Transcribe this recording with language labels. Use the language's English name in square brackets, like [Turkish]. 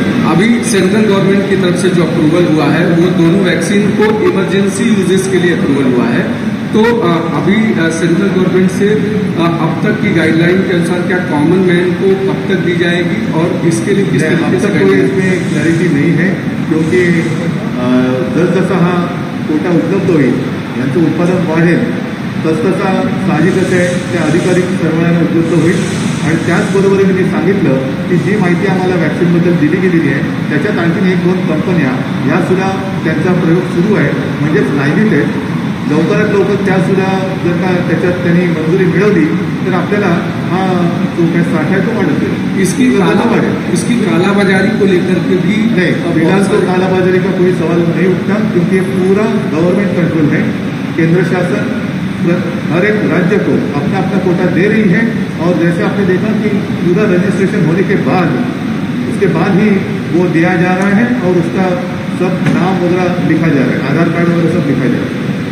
[Hindi] अभी central government की तरफ से जो अप्रूवल हुआ है वो दोनों वैक्सीन को इमरजेंसी यूजेस के लिए अप्रूवल हुआ है. तो अभी सेंट्रल गवर्नमेंट से अब तक की गाइडलाइन के अनुसार क्या कॉमन मैन को कब तक दी जाएगी और इसके लिए किस तरीके से कोई इसमें क्लॅरिटी नाही है, क्योंकि [Marathi] जसजसा हा कोटा उपलब्ध होईल, यांचं उत्पादन वाढेल, तसतसा साहजिकच आहे त्या अधिकाधिक सर्वांना उपलब्ध होईल. आणि त्याचबरोबरीने मी सांगितलं की जी माहिती आम्हाला वॅक्सिनबद्दल दिली गेलेली आहे त्याच्यात आणखीन 1-2 कंपन्या यासुद्धा त्यांचा प्रयोग सुरू आहे, म्हणजेच लाईनीत आहेत. लवकरात लवकर त्यासुद्धा जर का त्याच्यात त्यांनी मंजुरी मिळवली तर आपल्याला हा जो काही साठा आहे तो वाढत जाईल. [Hindi] इसकी कालाबाजारी को लेकर के भी नहीं, फिलहाल तो कालाबाजारी का कोई सवाल नहीं उठता, क्योंकि पूरा गवर्नमेंट कंट्रोल है. केंद्र शासन हर एक राज्य को अपना अपना कोटा दे रही है. और जैसे आपने देखा कि पूरा रजिस्ट्रेशन होने के बाद उसके बाद ही वो दिया जा रहा है और उसका सब नाम वगैरह लिखा जा रहा है, आधार कार्ड वगैरह सब लिखा जा रहा है.